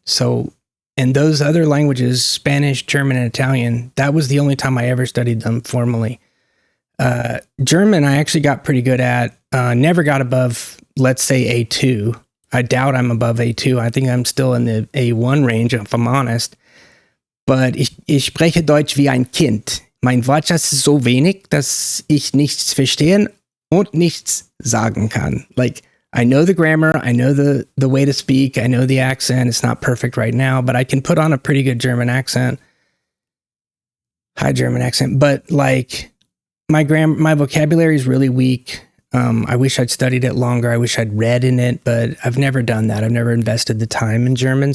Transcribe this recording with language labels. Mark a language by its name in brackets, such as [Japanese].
[English] So, and those other languages, Spanish, German, and Italian, that was the only time I ever studied them formally. German, I actually got pretty good at. Never got above, let's say, A2. I doubt I'm above A2. I think I'm still in the A1 range, if I'm honest. But [German] ich spreche Deutsch wie ein Kind. Mein Wortschatz ist so wenig, dass ich nichts verstehen und nichts sagen kann. [English] Like, I know the grammar, I know the way to speak, I know the accent. It's not perfect right now, but I can put on a pretty good German accent. High German accent. But like, my vocabulary is really weak. I wish I'd studied it longer. I wish I'd read in it, but I've never done that. I've never invested the time in German.